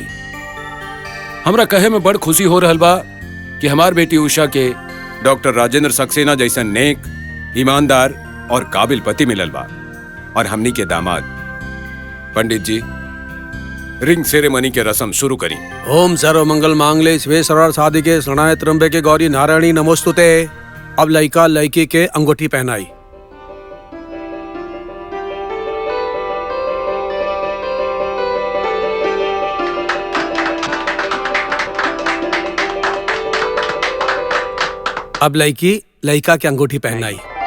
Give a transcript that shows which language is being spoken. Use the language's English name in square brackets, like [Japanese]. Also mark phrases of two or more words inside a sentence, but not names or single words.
[Bhojpuri] हमरा कहे में बड़ खुशी हो रहल बा कि हमार बेटी उषा के डॉक्टर राजेंद्र सक्सेना जैसा नेक, ईमानदार और काबिल पति मिलल बा। और हमनी के दामाद पंडित जी [English] ring ceremony [Bhojpuri] के रस्म शुरू करी। [Sanskrit] ओम सर्व मंगल मांगले शिवे सर्वार्थ साधिके शरणाय त्र्यंबके गौरी नारायणी नमोस्तुते। [Bhojpuri] अब लड़का लड़की के अंगूठी पहनाई। अब लड़की लड़का के अंगूठी पहनाई।